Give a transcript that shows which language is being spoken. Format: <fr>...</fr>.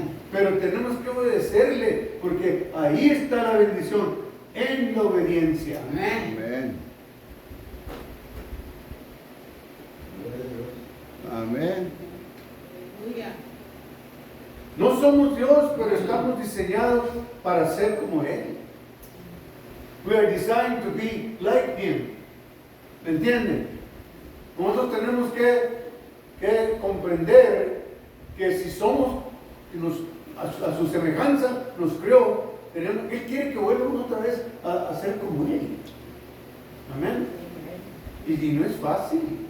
<es>Pero tenemos que obedecerle, porque ahí está la bendición, en la obediencia. Amén. Amén. Aleluya. No somos Dios, pero estamos diseñados para ser como Él.</es> <en>We are designed to be like Him.</en> <es>¿Me entienden? Nosotros tenemos que comprender que si somos, a su semejanza nos creó, Él quiere que vuelvamos otra vez a ser como Él. Amén. Y no es fácil.</es>